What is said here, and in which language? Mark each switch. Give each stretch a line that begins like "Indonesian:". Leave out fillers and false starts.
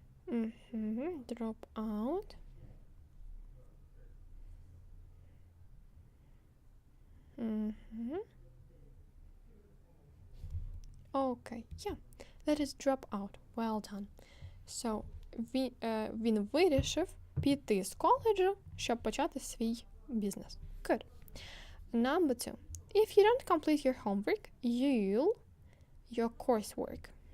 English: Drop out. Okay, yeah, that is drop out. Well done.
Ukrainian: So, він вирішив піти з коледжу, щоб почати свій бізнес.
English: Good. Number 2. If you don't complete your homework, your coursework.